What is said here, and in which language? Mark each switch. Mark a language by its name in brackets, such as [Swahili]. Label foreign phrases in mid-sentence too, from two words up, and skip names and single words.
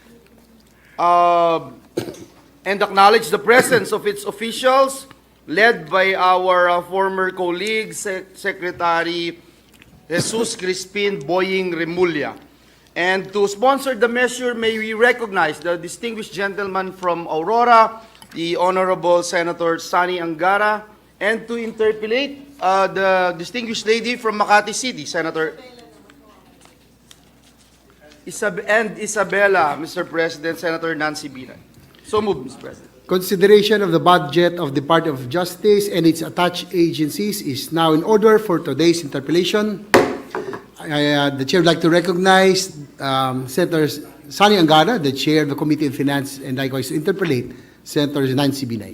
[English] And acknowledge the presence of its officials, led by our former colleague, Secretary Jesus Crispin Boying Remulla. And to sponsor the measure, may we recognize the distinguished gentleman from Aurora, the Honorable Senator Sani Angara, and to interpolate the distinguished lady from Makati City, Senator Isabela, Mr. President, Senator Nancy Binay. So moved, Mr. President. Consideration of the budget of the Department of Justice and its attached agencies is now in order for today's interpellation. The Chair would like to recognize Senator Sani Angara, the Chair of the Committee on Finance, and likewise to interpellate Senator Nancy Binay.